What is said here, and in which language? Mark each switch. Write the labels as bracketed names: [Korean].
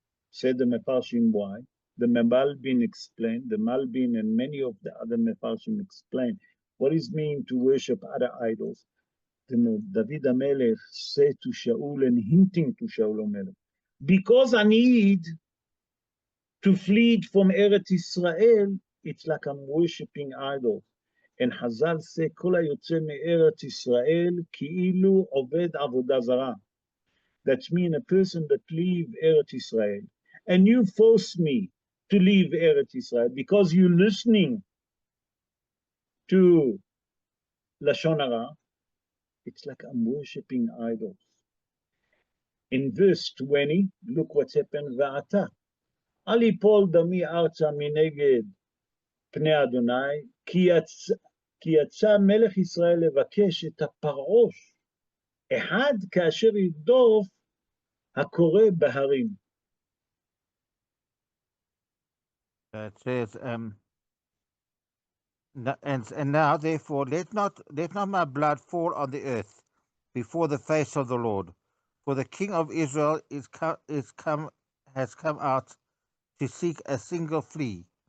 [English] Said the Mefarshim why. The Malbim explained, the Malbim and many of the other Mefarshim explained what it means to worship other idols. David HaMelech said to Shaul and hinting to Shaul HaMelech, because I need to flee from Eretz Israel, it's like I'm worshipping idols. And Chazal say, [Hebrew] כל היוצא מארץ ישראל כאילו עובד עבודה זרה. [English] That means a person that leave Eretz Israel, and you force me to leave Eretz Israel because you're listening to Lashon Hara, it's like I'm worshipping idols. In verse 20, look what's happened. [Hebrew] ועתה, אל יפול דמי ארצה מנגד פני אדוני, כי יצא מלך ישראל לבקש את הפרעוש, אחד כאשר ירדוף הקורא בהרים. [English] It says, and now, therefore, let not my blood fall on the earth before the face of the Lord, for the king of Israel has come out to seek a single flea.